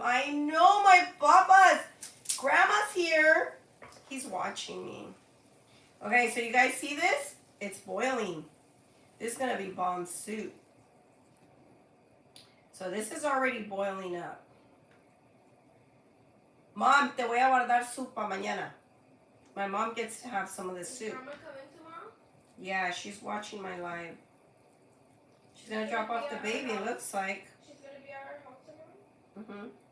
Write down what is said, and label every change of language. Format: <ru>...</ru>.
<en>I know, my papas. Grandma's here. He's watching me. Okay, so you guys see this? It's boiling. This is going to be bomb soup. So this is already boiling up.</en> <es>Mom, te voy a guardar soup para mañana.</es> <en>My mom gets to have some of this soup. Is Grandma coming tomorrow? Yeah, she's watching my live. She's going to drop off the baby, it looks like. She's gonna be at our house tomorrow?</en>